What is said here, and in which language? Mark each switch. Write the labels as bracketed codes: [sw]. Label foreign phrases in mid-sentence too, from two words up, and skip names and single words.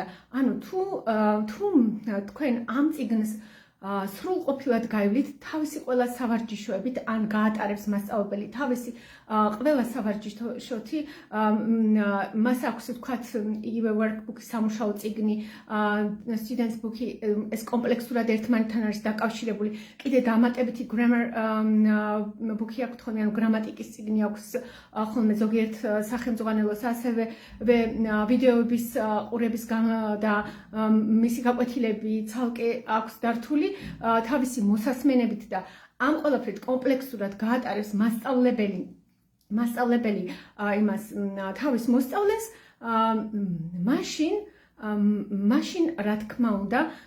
[ka] ანუ თუ თქვენ ამ წიგნს სრულყოფილად გაივლით, თავისი ყველა სავარჯიშოებით ან გაატარებს მასწავლებელი თავისი ყველა სავარჯიშოთი, მას აქვს ვთქვათ იგივე workbook-ი, სამუშაო წიგნი, [en] students book- [ka] ი, ეს კომპლექსურად ერთმანეთთან არის დაკავშირებული. კიდე დამატებითი [en] grammar book- [ka] ი აქვს ხოლმე, ანუ გრამატიკის წიგნი აქვს ხოლმე ზოგიერთ სახელმძღვანელოს, ასევე ვიდეოების ყურების და მისი გაკვეთილები ცალკე აქვს დართული თავისი მოსასმენებით და ამ ყველაფრით კომპლექსურად გაატარებს მასწავლებელი იმას თავის მოსწავლეს, მაშინ რა თქმა უნდა